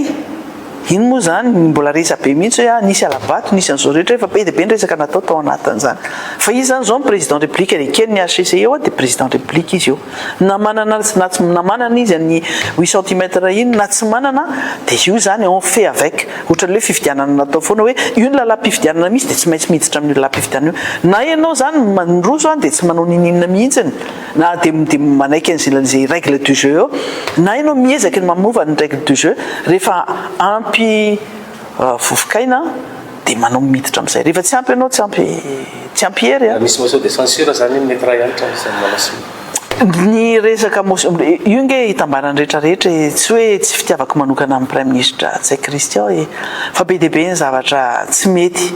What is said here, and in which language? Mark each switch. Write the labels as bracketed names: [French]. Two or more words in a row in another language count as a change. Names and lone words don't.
[Malagasy] Iny moa zany mbola resa be mihitsy hoe nisy alabato, nisy an'izao rehetra efa be dia be ny resaka natao tao anatin'izany. Fa izy zany zao ny [French] président république [Malagasy] rekeny ny HCC eo dia [French] président république [Malagasy] izy io. Na manana izy ny 8 cm iny na tsy manana dia io zany [French] on fait avec. [Malagasy] Ohatran'ilay fifidianana natao foana hoe io ny lalam-pifidianana misy dia tsy maintsy miditra amin'ny lalam-pifidianana io. Na ianao zany mandroso dia tsy manao ninina mihitsiny. Na dia manaiky an'izay [French] règle du jeu [Malagasy] eo. Na ianao miezaka ny mamova ny [French] règle du jeu [Malagasy] rehefa ampy vovokaina dia manao miditra amin'izay. Rehefa tsy ampy ianao tsy ampy hery. Misy [French] motion de censure [Malagasy] zany mety raha Yanitra isan'ny manasy. Ny resaka motion io nge hitambarany rehetrarehetra tsy hoe tsy fitiavako manokana amin'ny [French] premier ministre [Malagasy] Tsay Christian fa be dia be ny zavatra tsy mety.